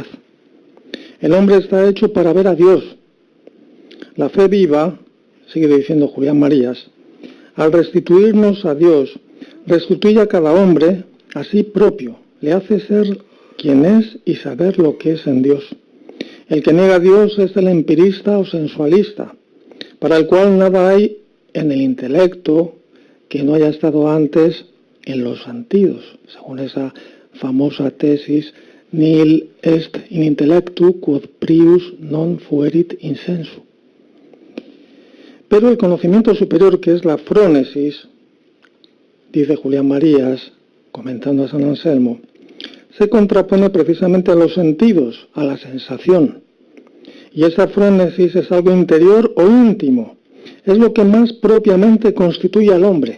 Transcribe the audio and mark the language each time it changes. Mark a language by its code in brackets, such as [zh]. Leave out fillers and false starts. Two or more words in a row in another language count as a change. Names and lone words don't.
[es] El hombre está hecho para ver a Dios. La fe viva, sigue diciendo Julián Marías, al restituirnos a Dios, restituye a cada hombre a sí propio, le hace ser quien es y saber lo que es en Dios. El que niega a Dios es el empirista o sensualista, para el cual nada hay en el intelecto que no haya estado antes en los sentidos, según esa famosa tesis [la] nihil est in intellectu quod prius non fuerit in sensu. [es] Pero el conocimiento superior, que es la frónesis, dice Julián Marías, comentando a San Anselmo, se contrapone precisamente a los sentidos, a la sensación. Y esa frónesis es algo interior o íntimo, es lo que más propiamente constituye al hombre.